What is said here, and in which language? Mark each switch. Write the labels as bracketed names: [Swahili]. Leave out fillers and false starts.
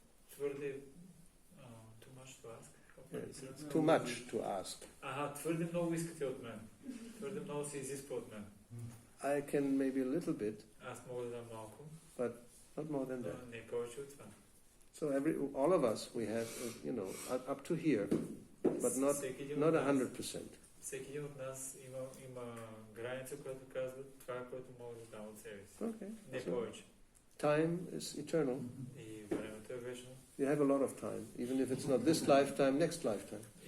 [Bulgarian] Твърде [English] too much to ask. It's too much to ask. [Bulgarian] Твърде много искате от мен. Твърде много се изисква от мен. [English] I can maybe a little bit. [Bulgarian] Аз мога да дам малко. [English] But not more than that. [Bulgarian] Не повече от това. [English] So all of us, we have, up to here, but not 100%. [Bulgarian] Всеки един от нас има граница, която казва това, което мога да дам от себе си. [English] Okay. [Bulgarian] Не повече. [English] Time is eternal. [Bulgarian] И времето е вечно. [English] You have a lot of time, even if it's not this lifetime, next lifetime.